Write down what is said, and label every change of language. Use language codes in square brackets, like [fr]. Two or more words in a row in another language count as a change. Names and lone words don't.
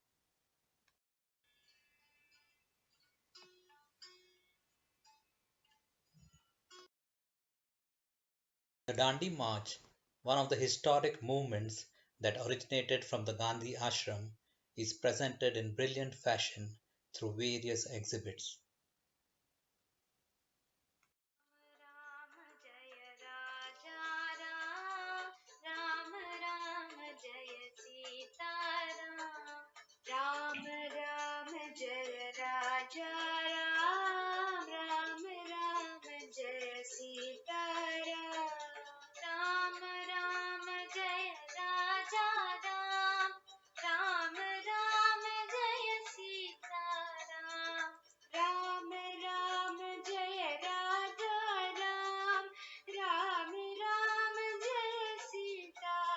[en] The Dandi March, one of the historic movements that originated from the Gandhi Ashram, is presented in brilliant fashion through various exhibits. [hi] राम जय राजा राम राम राम जय सीता राम राम जय राजा राम राम राम जय सीता राम राम जय राजा राम राम राम जय सीता राम राम जय राजा राम राम राम जय सीता